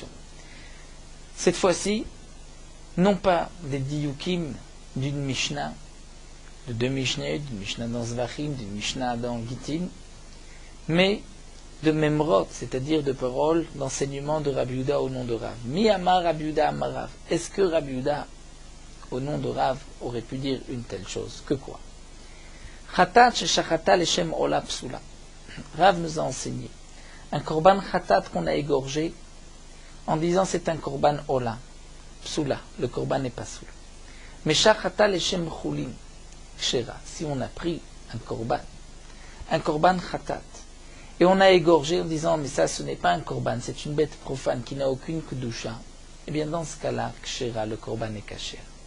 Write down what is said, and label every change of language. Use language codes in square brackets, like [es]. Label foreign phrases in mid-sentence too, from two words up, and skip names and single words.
[fr] Cette fois-ci, non pas des diyukim d'une Mishnah, de deux Mishnah, d'une Mishnah dans Zvachim, d'une Mishnah dans Gitin, mais de Memrot, c'est-à-dire de paroles d'enseignement de Rabbi Yehuda au nom de Rav. [he] מי אמר רבי יהודה אמר רב. [fr] Est-ce que Rabbi Yehuda, au nom de Rav, aurait pu dire une telle chose? Que quoi? [he] חטאת ששחטה לשם עולה פסולה. [fr] Rav nous a enseigné un [he] קרבן חטאת [fr] qu'on a égorgé en disant c'est un [he] קרבן עולה. [fr] Psula, le korban n'est pas soul. Mais [he] שחטה לשם חולין, כשרה. [fr] Si on a pris un [he] קרבן חטאת, [fr] et on a égorgé en disant mais ça ce n'est pas un korban, c'est une bête profane qui n'a aucune kedusha, eh bien dans ce cas-là, kshera, le korban est kasher.